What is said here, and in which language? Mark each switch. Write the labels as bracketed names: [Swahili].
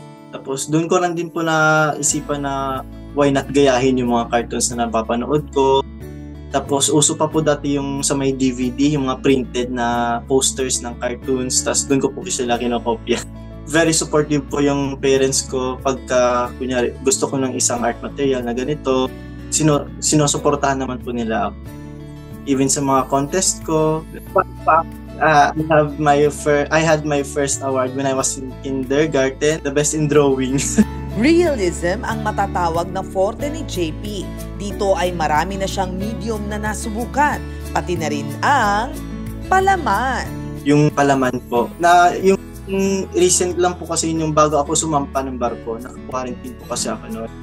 [Filipino] Tapos doon ko lang din po naisipan na [English] why not [Filipino] gayahin yung mga cartoons na napapanood ko. Tapos uso pa po dati yung sa may DVD, yung mga printed na posters ng cartoons. Tapos doon ko po sila kinokopya. [English] Very supportive [Filipino] po yung parents ko pagka kunyari gusto ko ng isang art material na ganito. Sinusuportahan naman po nila ako. [English] Even [Filipino] sa mga contest ko, [English] I had my first award when I was in kindergarten, the best in drawing. [Filipino] Realism ang matatawag na forte ni JP. Dito ay marami na siyang medium na nasubukan, pati na rin ang palaman. Yung palaman po, na yung recent lang po kasi yung bago ako sumampa ng barko, naka-quarantine po kasi ako noon.